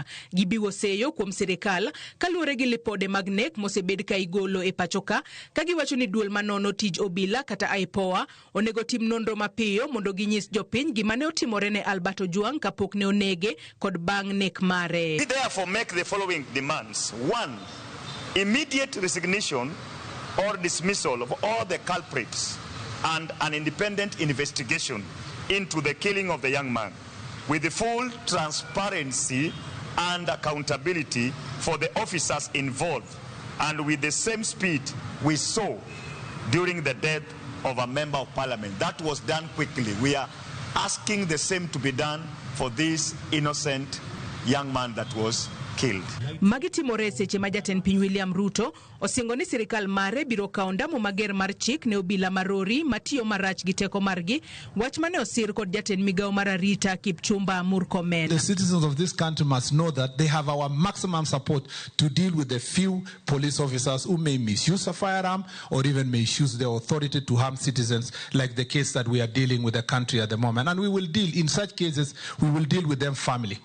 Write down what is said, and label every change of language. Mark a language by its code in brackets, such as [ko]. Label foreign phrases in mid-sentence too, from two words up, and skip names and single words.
[luo] Gibiwo seyo kuom sirikal kaluwore gi lipode mag nek mosebed ka igolo e pachoka, ka giwacho ni duol manono tij obila kata IPOA onego tim nonro mapiyo mondo ginyis jopiny gima ne otimore ne Albert Ojwang kapok ne onege kod bang' nek mare. [en] We therefore make the following demands. 1. Immediate resignation or dismissal of all the culprits and an independent investigation into the killing of the young man with the full transparency and accountability for the officers involved, and with the same speed we saw during the death of a member of parliament. That was done quickly. We are asking the same to be done for this innocent young man that was killed. [luo] Magi timore seche ma jatend piny William Ruto osingo ni sirikal mare biro kawo ndamo mager mar chik ne obila marori matiyo marach gi teko margi, wach mane osir kod jatend migawo mar arita Kipchumba Murkomen. [en] The citizens of this country must know that they have our maximum support to deal with the few police officers who may misuse a firearm or even misuse their authority to harm citizens, like the case that we are dealing with the country at the moment. And we will deal, in such cases, we will deal with them family.